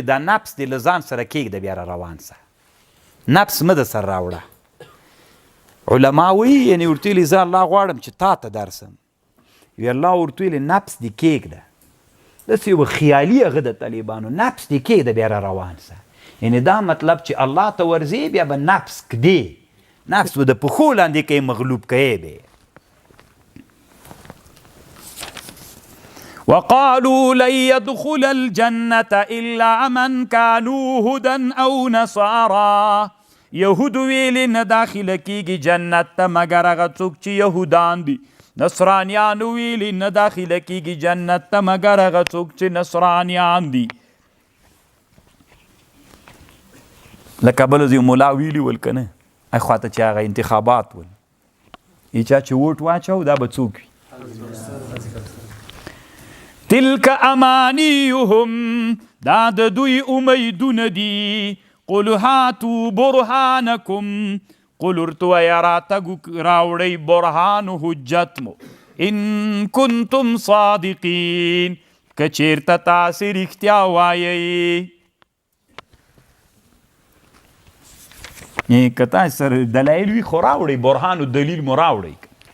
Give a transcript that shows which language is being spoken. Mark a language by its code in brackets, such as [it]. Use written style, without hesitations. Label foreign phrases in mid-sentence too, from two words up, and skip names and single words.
[ps] دا نفس دې له ځان سره کېږده بیا را روان سه نفس مه د سر راوړه علما وایي یعنې ورته ویلې زه الله غواړم چې تا ته درسم وی الله ورته ویلې نفس دې کېږده داسې یو خیالي هغه د طالبانو نفس دې کېږده بیا را روان سه یعنې دا مطلب چې الله ته ورځې بیا به نفس کدې نفس به د پښو لاندې کوي مغلوب کوي به [ar] وقالوا لن يدخل الجنة إلا من كانوا هدى أو نصارى [ps] يهود ویل نه داخله کیږي جنت ته مگر هغه څوک چې یهودان دي نصرانیان ویل نه داخله کیږي جنت ته مگر هغه څوک چې نصرانیان دي لکه بل یو مولا ویلي ول که نه خواته چې هغه انتخابات ول ای چا چې ووټ واچو دا به څوک وي [ar] تلک امانیهم [ps] دا د دوی امیدونه دي [ar] قل هاتوا برهانکم [ps] قل ورته وایه راوړئ برهان حجت مو [ar] ان کنتم صادقین [ps] که چیرته تاسې رښتیا وایئ که تاسې سره دلایل وي خو راوړئ برهان و دلیل مو راوړئ